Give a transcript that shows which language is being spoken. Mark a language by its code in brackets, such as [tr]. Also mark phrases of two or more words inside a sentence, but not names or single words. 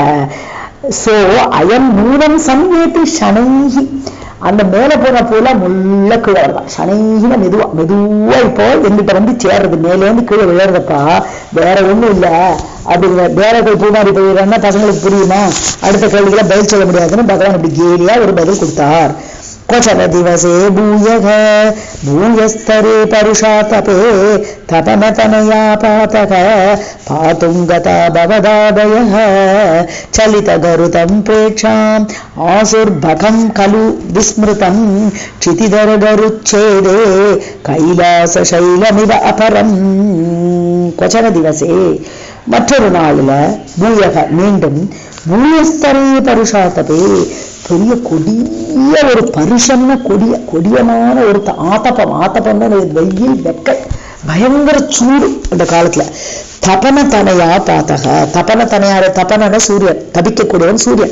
[sa] सः अयं नूनं समेति शनैः, [ta] அந்த மேல போன பூல முள்ள கீழே வரலாம், சனைகின மெதுவா மெதுவா இப்போ எங்கிட்ட சேர்றது, மேலேருந்து கீழே விழுறதப்பா, வேற ஒண்ணும் இல்ல அப்படிங்கிற. வேற போய் பூமாரி போயிடுறாங்கன்னா பசங்களுக்கு புரியுமா? அடுத்த கேள்விகளை பதில் சொல்ல முடியாதுன்னு பகவான் இப்படி கேலியா ஒரு பதில் கொடுத்தார். [sa] क्वचन दिवसे भूयः भूयस्तरे परुषातपे तपनतनया पातः पातुं गता भवदादयः चलितगरुतं प्रेक्षाम् आसुर्भकं खलु विस्मृतं क्षितिधरगरुच्छेदे कैलासशैलमिव अपरम्. क्वचन दिवसे, [ta] மற்றொரு நாளில், பூயக மீண்டும், [sa] भूयस्तरे परुषातपे, [ta] பெரிய கொடிய ஒரு பருஷம்னா கொடியமான ஒரு ஆத்தப்பம், ஆத்தப்பம்னா வெயில் வெக்க பயங்கர சூடு அந்த காலத்துல. [sa] तपन तनया पातः, [ta] தபன தனையாரு, தபன சூரியன், தபிக்கக்கூடியவன் சூரியன்.